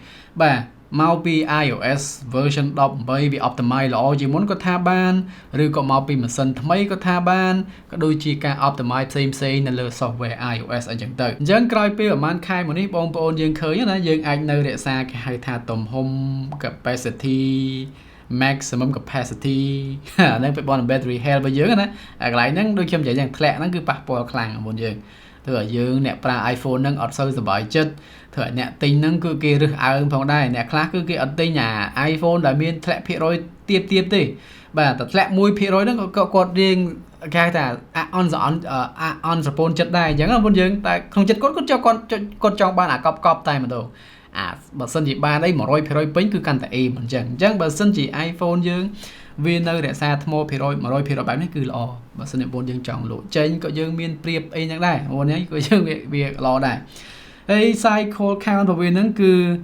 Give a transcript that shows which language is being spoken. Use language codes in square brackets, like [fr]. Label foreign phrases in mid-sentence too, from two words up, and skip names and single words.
[km] បាទមកពី [en] iOS version [km] 18វា optimize ល្អជាងមុនក៏ថាបានឬក៏មកពីម៉ាស៊ីនថ្មីក៏ថាបានក៏ដូចជាការ optimize ផ្សេងៗនៅលើ software iOS អញ្ចឹងទៅអញ្ចឹងក្រោយពេលប្រហែលខែមកនេះបងប្អូនយើងឃើញណាយើងអាចនៅរ ក្សាគេហៅថាទំហំ [en] capacity maximum capacity [km] ហ្នឹងពាក់ព័ន្ធនឹង [en] battery health [km] របស់យើងណាកន្លែងហ្នឹងដូចខ្ញុំនិយាយយ៉ាងធ្លាក់ហ្នឹងគឺប៉ះពាល់ខ្លាំងបងប្អូនយើងធ្វើឲ្យយើងអ្នកប្រើ iPhone ហ្នឹងអត់សូវស ប្បាយចិត្តធ្វើឲ្យអ្នកទិញហ្នឹងគឺគេរើសអើងផងដែរអ្នកខ្លះគឺគេអត់ទិញអា iPhone ដែលមានធ្លាក់ភាគរយទៀតទេបាទតែធ្លាក់ 1% ហ្នឹងក៏គាត់រៀងគេហៅថាអន់សពូនចិត្តដែរអញ្ចឹងបងប្អូនយើងតែក្នុងចិត្តគាត់ចង់បានអាកប់តែម្ដងបើសិនជាបានអី 100% ពេញគឺកាន់តែអេមអញ្ចឹងបើសិនជា iPhone យើងវានៅរក្សាថ្មភាគរយ 100% បែបនេះគឺល្អបើសិនជាបងយើងចង់លក់ចេញក៏យើងមានប្រៀបអីចឹងដែរបងនេះក៏យើងវាល្អដែរហើយ [en] cycle count [km] របស់វាហ្នឹងគឺ